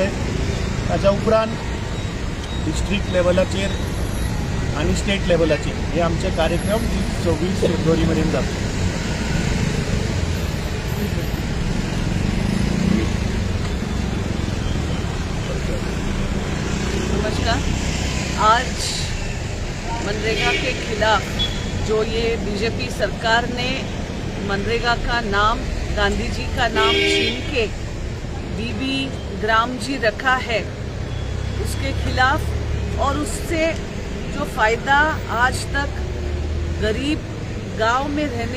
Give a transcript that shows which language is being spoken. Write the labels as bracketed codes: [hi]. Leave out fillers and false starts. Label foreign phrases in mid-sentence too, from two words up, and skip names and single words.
[kok] ताच्या उपरांत डिस्ट्रिक्ट लेवलाचेर आनी स्टेट लेवलाचेर हे आमचे कार्यक्रम 26 फेब्रुवारी मेरेन जातले। [hi] नमस्कार। आज मनरेगा के खिलाफ जो ये बीजेपी सरकार ने मनरेगा का नाम गांधी जी का नाम छीन के बीबी ग्राम जी रखा है उसके खिलाफ और उससे जो फ़ायदा आज तक गरीब गांव में रहने